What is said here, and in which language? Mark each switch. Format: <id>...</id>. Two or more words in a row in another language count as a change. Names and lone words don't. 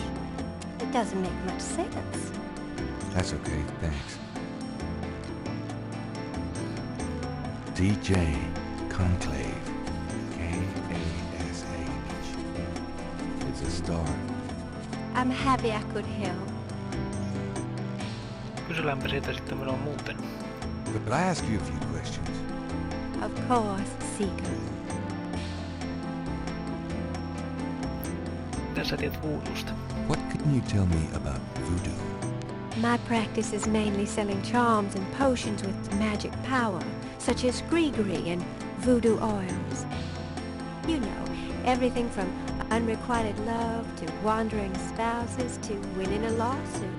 <en>It doesn't make much sense. That's okay, thanks. DJ Conclave. K-A-S-H. It's a start. I'm happy I could help.</en> <fi>Kyselläänpä siitä sitten minua muuten.</fi> <en>Could I ask you a few questions? Of course, Seeker.</en> <fi>Mitä sä tiedät voodoosta?</fi> <en>What can you tell me about voodoo? My practice is mainly selling charms and potions with magic power, such as gree-gree and voodoo oils. You know, everything from unrequited love to wandering spouses to winning a lawsuit.</en>